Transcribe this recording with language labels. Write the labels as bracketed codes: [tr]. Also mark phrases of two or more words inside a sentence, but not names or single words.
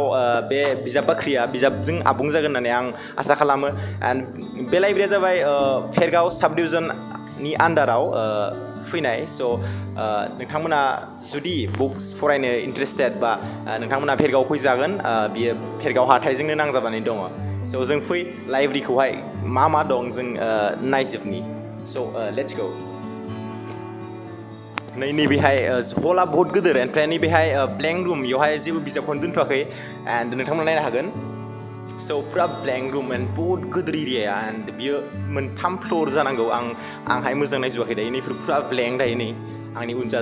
[brx] बे बिजाब बाख्रिया बिजाबजों आबुं जागोन होननानै आं आसा खालामो and बे लाइब्रेरिया जाबाय भेरगाव साब डिभिजननि आन्दाराव फैनाय so नोंथांमोना जुदि बुक्स फरायनो इन्टारेस्टेड बा नोंथांमोना भेरगाव फैजागोन बियो भेरगाव हाथाइजोंनो नांजाबनानै दङ so जों फै लाइब्रेरिखौहाय मा दं जों नायजोबनि so [en] let's go [brx] नैबेहाय हला बहुत गिदिर ओमफ्राय नैबेहाय [en] blank room [brx] बेवहाय जेबो बिजाबखौनो दोनथ'वाखै and नोंथांमोना नायनो हागोन so पुरा [en] blank room [brx] and बहुत गिदिर एरिया and बियो मोनथाम फ्लोर जानांगौ आंहाय मोजां नायजोबाखै दायो नैफोर पुरा ब्लेंक दायो नै आंनि उनजा